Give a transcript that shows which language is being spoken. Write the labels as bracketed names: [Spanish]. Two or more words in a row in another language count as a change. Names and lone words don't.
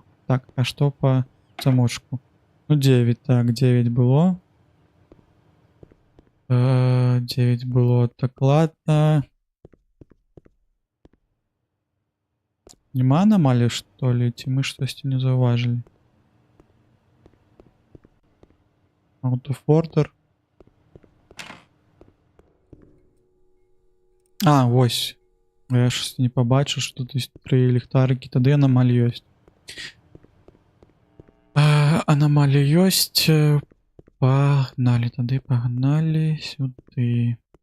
[Belarusian] Так, а што па замочку? 9, так, 9 было. 9 было, так, ладно. Нема анамалій, што ли? Ці мы штосьці не заўважылі? [English] Out of order. [Belarusian] Вось. Я ж не пабачыў, што тут ёсць 3 ліхтарыкі, тады анамалій ёсць. Анамалій ёсць. Пагналі, тады пагналі сюды.